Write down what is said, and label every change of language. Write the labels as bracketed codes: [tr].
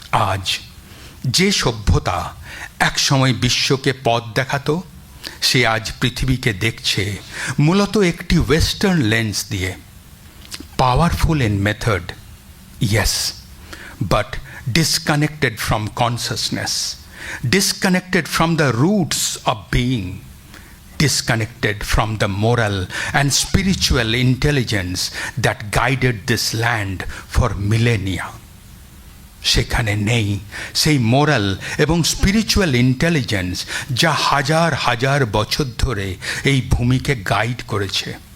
[bn] আজ যে সভ্যতা একসময় বিশ্বকে পথ দেখাতো, সে আজ পৃথিবীকে দেখছে মূলত একটি ওয়েস্টার্ন লেন্স দিয়ে। [en] Powerful in method, yes, but disconnected from consciousness, disconnected from the roots of being, disconnected from the moral and spiritual intelligence that guided this land for millennia. [bn] সেখানে নেই সেই মোরাল এবং স্পিরিচুয়াল ইন্টেলিজেন্স যা হাজার হাজার বছর ধরে এই ভূমিকে গাইড করেছে।